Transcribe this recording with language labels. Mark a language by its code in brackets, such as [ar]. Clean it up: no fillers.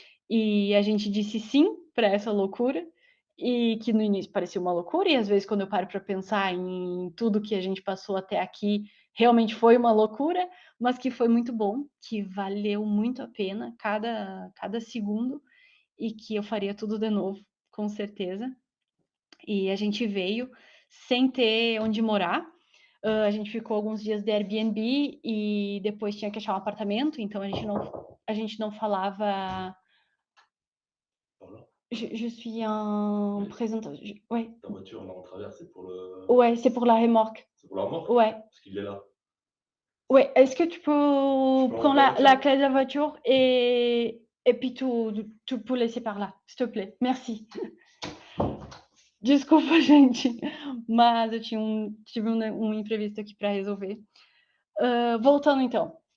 [pt] E a gente disse sim para essa loucura, e que no início parecia uma loucura, e às vezes quando eu paro para pensar em tudo que a gente passou até aqui, realmente foi uma loucura, mas que foi muito bom, que valeu muito a pena cada segundo, e que eu faria tudo de novo, com certeza. E a gente veio sem ter onde morar. A gente ficou alguns dias de Airbnb e depois tinha que achar um apartamento, então a gente não falava. [fr] Je suis un Oui. présentant. Ouais. Ta voiture, là, en travers, c'est pour le. Ouais, c'est pour la remorque. C'est pour la remorque? Ouais. Parce qu'il est là. Ouais. Est-ce que tu peux prendre la clé de la voiture et puis tu peux laisser par là, s'il te plaît. Merci. [pt] Desculpa, gente, mas eu tive um imprevisto aqui para resolver. Voltando então.